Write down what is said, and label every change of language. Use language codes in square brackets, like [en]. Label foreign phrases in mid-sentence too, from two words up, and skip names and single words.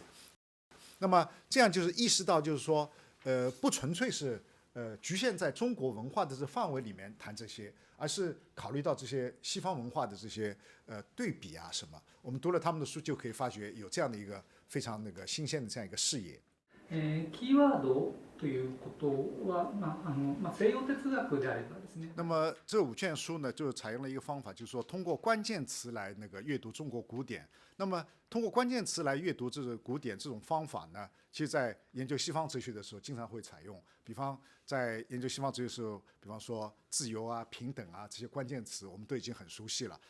[zh] 那么这样就是意识到，就是说不纯粹是局限在中国文化的这范围里面谈这些，而是考虑到这些西方文化的这些对比啊什么。我们读了他们的书，就可以发觉有这样的一个非常那个新鲜的这样一个视野。 [ja] キーワードということは、西洋哲学であればですね。 [zh] 那么这5卷书呢，就采用了一个方法，就是说通过关键词来那个阅读中国古典。那么通过关键词来阅读这个古典这种方法呢，其实在研究西方哲学的时候经常会采用。比方在研究西方哲学的时候，比方说自由啊、平等啊这些关键词，我们都已经很熟悉了。